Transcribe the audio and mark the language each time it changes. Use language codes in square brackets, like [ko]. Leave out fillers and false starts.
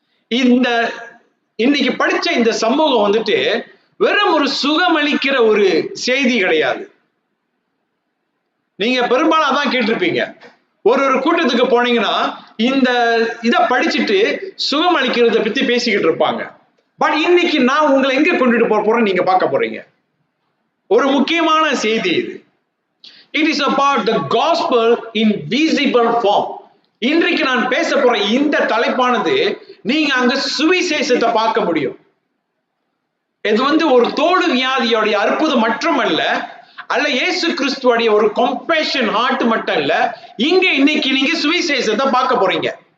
[ta] இந்த இன்னைக்கு படிச்ச இந்த சமூகம் வந்துட்டு வெறும் ஒரு சுகமளிக்கிற ஒரு செய்தி கிடையாது. நீங்க பெரும்பாலும் அதான் கேட்டிருப்பீங்க. ஒரு கூட்டத்துக்கு போனீங்கன்னா இந்த இதை படிச்சுட்டு சுகம் அளிக்கிறத பத்தி பேசிக்கிட்டு இருப்பாங்க. பட் இன்னைக்கு நான் உங்களை எங்க கொண்டுட்டு போறேன் நீங்க பார்க்க போறீங்க. ஒரு முக்கியமான செய்தி இது. [en] It is about the gospel in visible form. [ta] இன்றைக்கு நான் பேச போற இந்த தலைப்பானது நீங்க அங்க சுவிசேஷத்தை பார்க்க முடியும். இது ஒரு தோல் வியாதியோட அற்புதம் மட்டுமல்ல, இயேசு கிறிஸ்துவோட ஒரு கம்பேஷன் ஹார்ட் மட்டும் இல்ல, இங்க இன்னைக்கு நீங்க சுவிசேஷத்தை பார்க்க போறீங்க.